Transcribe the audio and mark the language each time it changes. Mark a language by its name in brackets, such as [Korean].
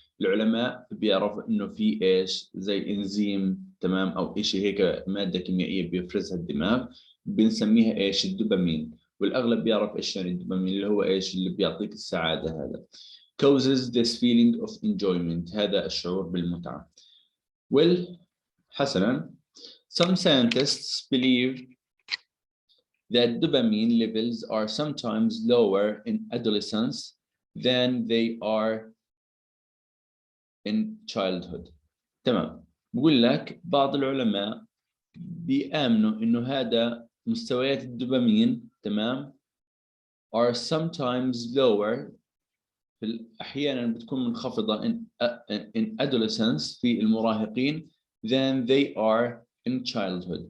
[Arabic] العلماء بيعرفوا انه في ايش زي انزيم، تمام، او شيء هيك ماده كيميائيه بيفرزها الدماغ بنسميها ايش؟ الدوبامين. والاغلب بيعرف ايش يعني الدوبامين، اللي هو ايش اللي بيعطيك السعاده. [English] هذا causes this feeling of enjoyment، [Arabic] هذا الشعور بالمتعه. [English] well [Arabic] حسنا، [English] some scientists believe that dopamine levels are sometimes lower in adolescence than they are in childhood. [Arabic] تمام. بقول لك بعض العلماء بيآمنوا إنه هذا مستويات الدوبامين، تمام، [English] are sometimes lower، [Arabic] أحيانا بتكون منخفضة [English] in adolescence [Arabic] في المراهقين [English] than they are in childhood.